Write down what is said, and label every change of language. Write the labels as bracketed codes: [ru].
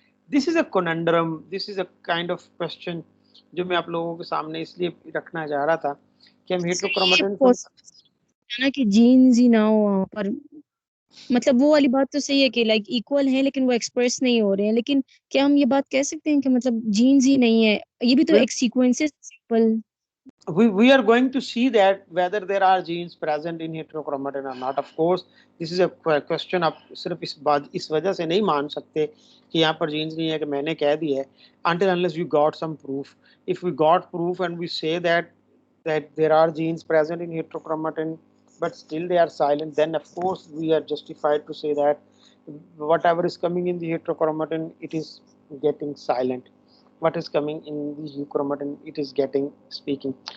[en] this is a conundrum, this is a kind of question [hi] जो मैं आप लोगों के सामने इसलिए रखना चाह रहा था कि हम हेट्रोक्रोमेटिन ना कि जीन्स ही ना हो वहाँ पर, मतलब वो वाली बात तो सही है कि लाइक इक्वल है लेकिन वो एक्सप्रेस नहीं हो रहे हैं, लेकिन क्या हम ये बात कह सकते हैं कि मतलब जीन्स ही नहीं है? ये भी तो एक सीक्वेंस है simple. [en] we are going to see that whether there are genes present in heterochromatin or not. Of course this is a question. [hi] आप सिर्फ इस वजह से नहीं मान सकते कि यहाँ पर genes नहीं है कि मैंने कह दिया है, [en] until unless you got some proof. If we got proof and we say that there are genes present in heterochromatin but still they are silent, then of course we are justified to say that whatever is coming in the heterochromatin, it is getting silent. What is coming in the euchromatin, it is getting speaking.